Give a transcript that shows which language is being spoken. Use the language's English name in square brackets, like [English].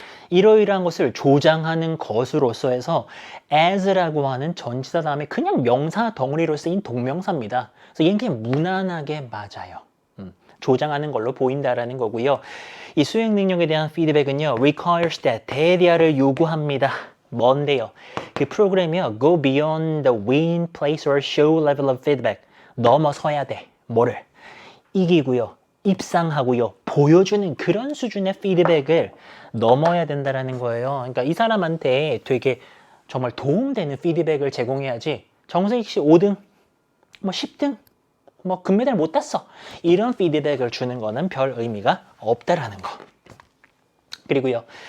[Korean] 이러이러한 것을 조장하는 것으로서 해서 as라고 하는 전치사 다음에 그냥 명사 덩어리로 쓰인 동명사입니다. 그래서 얘는 그냥 무난하게 맞아요. 조장하는 걸로 보인다라는 거고요. 이 수행 능력에 대한 피드백은요. [English] requires that, [Korean] 대디아를 요구합니다. 뭔데요? 그 프로그램이요. [English] go beyond the win, place or show level of feedback. [Korean] 넘어서야 돼. 뭐를? 이기고요. 입상하고요. 보여주는 그런 수준의 피드백을 넘어야 된다라는 거예요. 그러니까 이 사람한테 되게 정말 도움되는 피드백을 제공해야지 정세익 씨 5등, 뭐 10등, 뭐 금메달 못 땄어. 이런 피드백을 주는 거는 별 의미가 없다라는 거. 그리고요.